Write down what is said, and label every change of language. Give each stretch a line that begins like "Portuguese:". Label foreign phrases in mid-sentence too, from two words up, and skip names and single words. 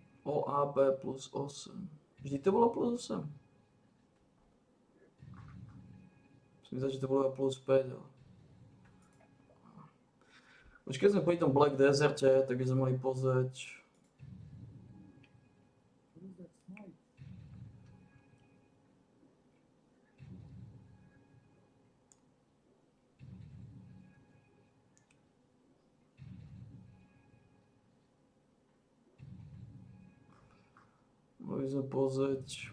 Slovak: OAB plus 8. Vždy to bolo plus 8. Myslím, že to bolo plus 5. Ale... Už keď sme pri tom Black Deserte, tak by sme mohli pozrieť.
English: What is that smite?
Slovak: Mohli sme pozrieť.